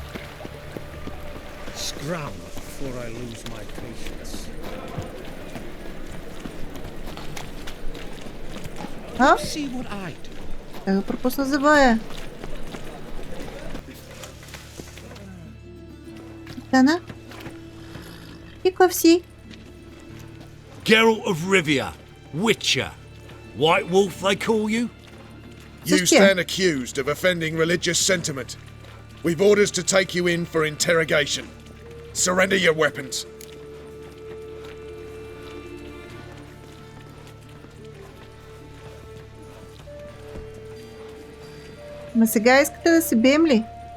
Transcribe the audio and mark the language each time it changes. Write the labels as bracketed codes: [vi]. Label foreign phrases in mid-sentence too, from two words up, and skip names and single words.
[bg] А? Да го пропусна завоя. Дана? И кой си? [en] Geralt of Rivia, Witcher. White Wolf, they call you? You stand accused of offending religious sentiment. We've orders to take you in for interrogation. Surrender your weapons. [bg] Ма сега искате да се бием ли?